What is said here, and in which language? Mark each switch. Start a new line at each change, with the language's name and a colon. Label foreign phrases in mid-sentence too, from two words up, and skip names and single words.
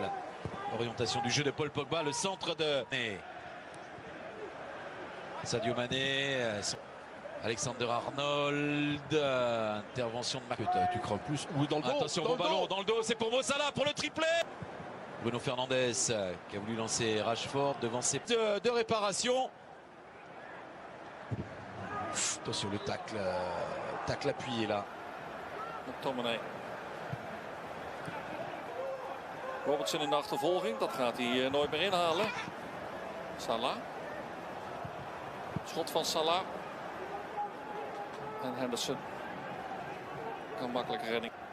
French: Orientation du jeu de Paul Pogba, le centre de Sadio Mané, Alexander Arnold, intervention de Marc. Tu crains plus. Oui, dans le dos. Attention, dans bon le ballon dos. dans le dos, c'est pour Mo Salah pour le triplé. Bruno Fernandes qui a voulu lancer Rashford devant ses de réparation. Attention le tacle appuyé là. McTominay.
Dutch: Robertson in de achtervolging, dat gaat hij nooit meer inhalen. Salah. Schot van Salah. En Henderson. Kan makkelijke redding.